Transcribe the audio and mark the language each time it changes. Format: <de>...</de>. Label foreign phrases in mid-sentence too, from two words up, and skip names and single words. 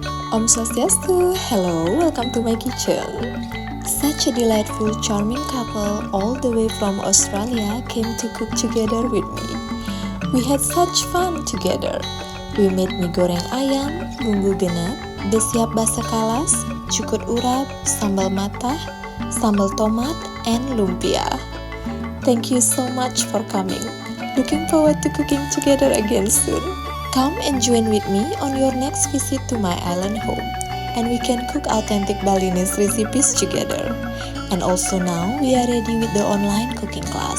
<ban>Om Swastiastu,</ban> <en>hello, welcome to my kitchen. Such a delightful, charming couple all the way from Australia came to cook together with me. We had such fun together. We made mie goreng ayam, bumbu genep, besiap basa kalas, cukur urap, sambal matah, sambal tomat, and lumpia. Thank you so much for coming. Looking forward to cooking together again soon. Come and join with me on your next visit to my island home, and we can cook authentic Balinese recipes together. And also now we are ready with the online cooking class.</en>